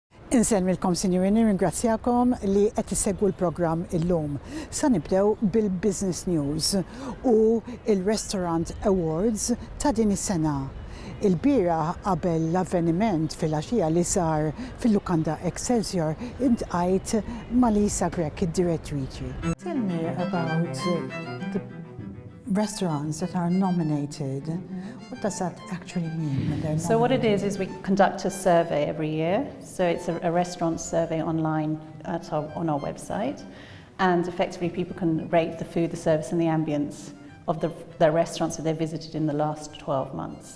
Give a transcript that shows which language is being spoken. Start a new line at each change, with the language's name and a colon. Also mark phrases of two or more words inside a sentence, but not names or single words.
Maltese: Insemmilkom sinjuri, ringrazzjakom li qed isegwu l-programm illum. Sa nibdew bil-Business News u il-Restaurant Awards ta' din is-sena. Il-bira qabel l-avveniment fil-għaxija li sar fil-Lukanda Excelsior intqajt ma' Lisa Grek, id-direttriċi.
English: Tell me about the restaurants that are nominated. What does that actually mean? So what it is we conduct a survey every year. So it's a restaurant survey online on our website. And effectively people can rate the food, the service and the ambience of their restaurants that they visited in the last 12 months.